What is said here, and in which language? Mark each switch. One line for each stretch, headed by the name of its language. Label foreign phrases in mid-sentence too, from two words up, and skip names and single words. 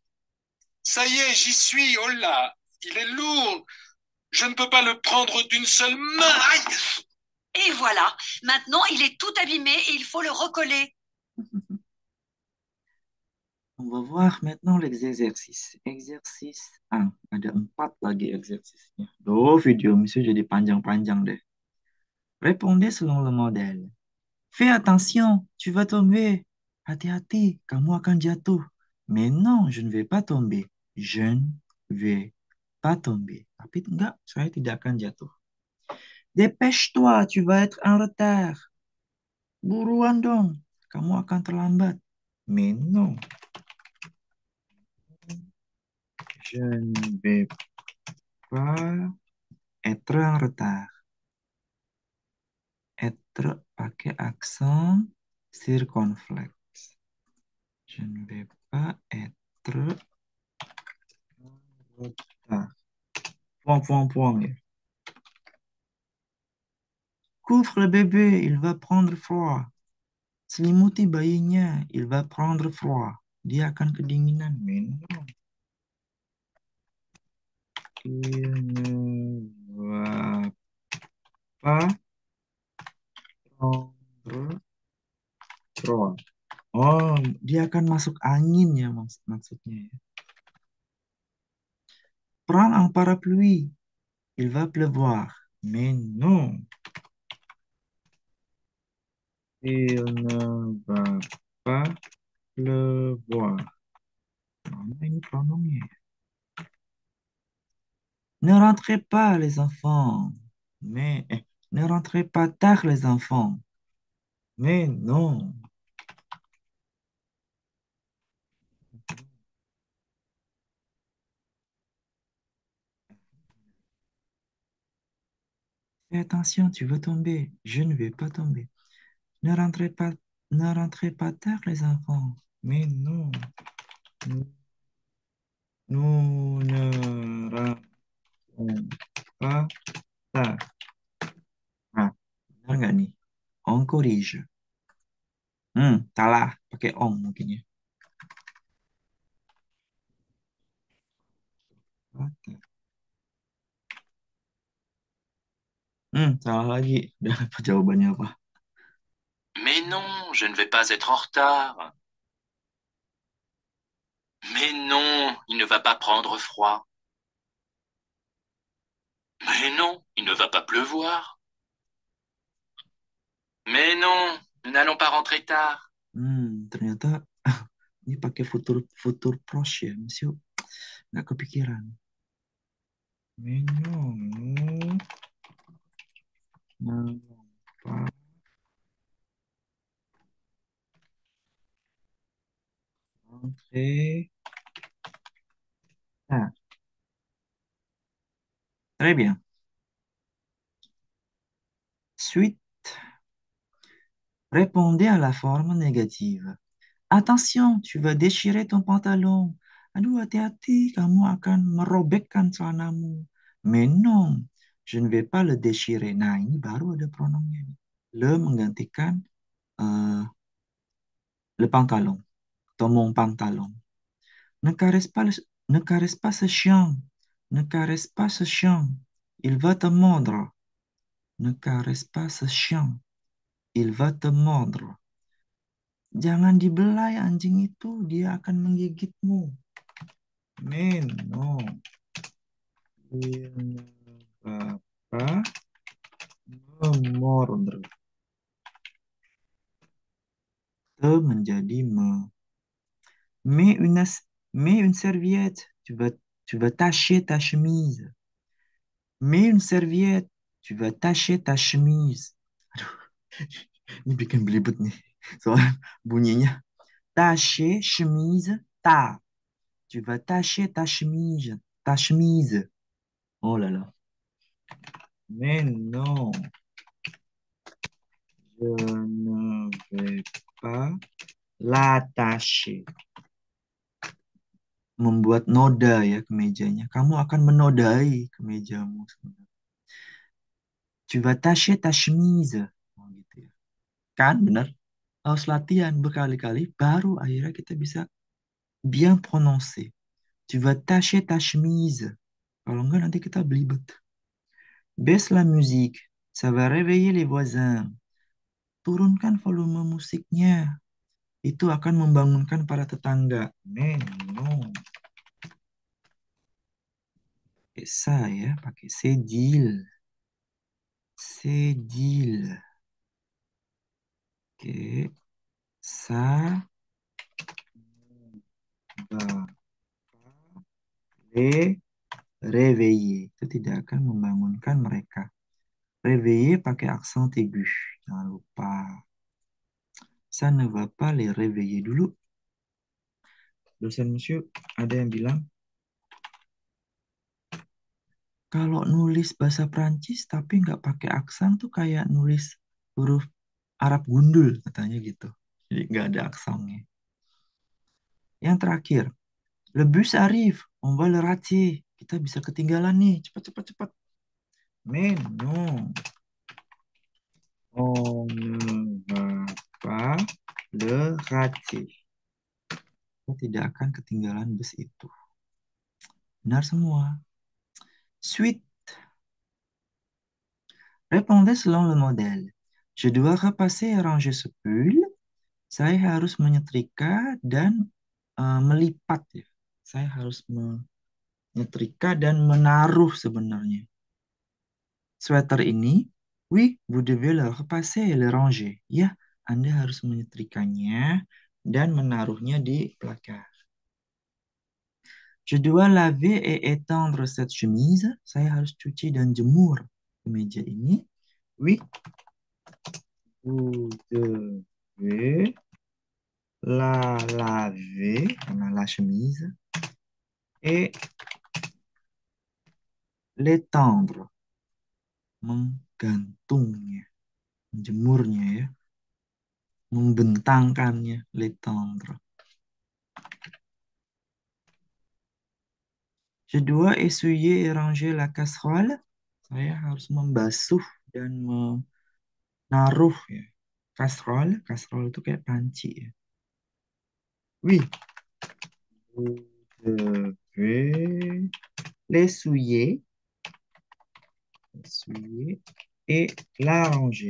French: Ça y est, j'y suis, oh là, il est lourd. Je ne peux pas le prendre d'une seule main. Aïe! Et voilà. Maintenant, il est tout abîmé et il faut le recoller. On va voir maintenant les exercices. Exercice 1.
Indonesian: Ada 4 lagi exercisenya. Duh, video monsieur jadi panjang-panjang deh.
French: Répondez selon le modèle. Fais attention, tu vas tomber.
Indonesian: Hati-hati, kamu akan jatuh.
French: Mais non, je ne vais pas tomber. Je ne vais pas tomber.
Indonesian: Tapi enggak, saya tidak akan jatuh.
French: Dépêche-toi, tu vas être en retard.
Indonesian: Buruan dong, kamu akan terlambat.
French: Mais non, je ne vais pas être en retard. Être pakai accent circonflexe. Je ne vais pas être en retard. Point, point, point. Ya. Couvre le bébé, il va prendre froid.
Indonesian: Selimuti bayinya,
French: il va prendre froid.
Indonesian: Dia akan kedinginan.
French: Mais non. Il ne va pas prendre froid.
Indonesian: Oh, dia akan masuk angin ya maksudnya ya.
French: Prends un parapluie. Il va pleuvoir. Mais non. Il ne va pas pleuvoir.
Indonesian: Mana ini pronomnya ya?
French: Ne rentrez pas les enfants. Ne rentrez pas tard les enfants. Mais non. Fais attention, tu vas tomber. Je ne vais pas tomber. Ne rentrez pas, ne rentrez pas tard les enfants. Mais non. Nous, nous ne rentrons pas tard.
Indonesian: Ah, benar nggak nih?
French: On corrige.
Indonesian: Salah. Pakai on mungkin ya. Salah lagi. Udah apa jawabannya apa?
French: Mais non, je ne vais pas être en retard. Mais non, il ne va pas prendre froid. Mais non, il ne va pas pleuvoir. Mais non, nous n'allons pas rentrer tard.
Indonesian: Ternyata ini pakai
French: futur futur pros
Indonesian: ya, Monsieur. Nggak kepikiran.
French: Mais non, nous n'allons pas rentrer tard. Très bien. Suite, répondez à la forme négative. Attention, tu vas déchirer ton pantalon.
Indonesian: Aduh, hati-hati, kamu akan merobekkan celanamu.
French: Mais non, je ne vais pas le déchirer.
Indonesian: Nah, ini baru ada pronomnya nih. Le menggantikan euh,
French: le pantalon,
Indonesian: atau
French: mon pantalon. Ne caresse pas, ne caresse pas ce chien. Ne caresse pas ce chien. Il va te mordre. Ne caresse pas ce chien. Il va te mordre.
Indonesian: Jangan dibelai anjing itu, dia akan menggigitmu.
French: Mais non. Il ne va pas me mordre.
Indonesian: Te menjadi me.
French: Mets une serviette. Tu vas tacher ta chemise. Mets une serviette. Tu vas tacher ta chemise.
Indonesian: Aduh, ini bikin belibet nih. Soalnya bunyinya
French: tacher chemise ta. Tu vas tacher ta chemise. Ta chemise. Oh là là. Mais non, je ne vais pas l'attacher.
Indonesian: Membuat noda ya kemejanya. Kamu akan menodai kemejamu sebenarnya.
French: Tu vas tacher ta chemise.
Indonesian: Oh, gitu ya. Kan benar? Harus latihan berkali-kali baru akhirnya kita bisa
French: bien prononcer. Tu vas tacher ta chemise.
Indonesian: Kalau enggak nanti kita belibet.
French: Baisse la musique. Ça va réveiller les voisins.
Indonesian: Turunkan volume musiknya. Itu akan membangunkan para tetangga. Men, no. Pakai ça ya, pakai sedil. Sedil. Oke,
French: ça va les réveiller.
Indonesian: Itu tidak akan membangunkan mereka. Réveiller pakai aksen aigu. Jangan lupa.
French: Ça ne va pas les réveiller dulu.
Indonesian: Dosen monsieur ada yang bilang, kalau nulis bahasa Prancis tapi nggak pakai aksen tuh kayak nulis huruf Arab gundul katanya gitu. Jadi nggak ada aksennya. Yang terakhir,
French: le bus arrive, on va le rater.
Indonesian: Kita bisa ketinggalan nih, cepat cepat cepat.
French: Mais non, on ne va pas le rater.
Indonesian: Kita tidak akan ketinggalan bus itu. Benar semua.
French: Suite. Répondez selon le modèle. Je dois repasser et ranger ce pull.
Indonesian: Saya harus menyetrika dan melipat ya. Saya harus menyetrika dan menaruh sebenarnya. Sweater ini,
French: oui, vous devez le repasser et le ranger.
Indonesian: Ya, Anda harus menyetrikanya dan menaruhnya di placard.
French: Je dois laver et étendre cette chemise.
Indonesian: Saya harus cuci dan jemur kemeja ini.
French: Oui, vous devez la laver, la chemise, et l'étendre,
Indonesian: menggantungnya, menjemurnya ya, membentangkannya,
French: l'étendre. Je dois essuyer et ranger la casserole.
Indonesian: Saya harus membasuh dan menaruh ya. Casserole, casserole itu kayak panci ya.
French: Oui, vous devez l'essuyer, essuyer et la ranger.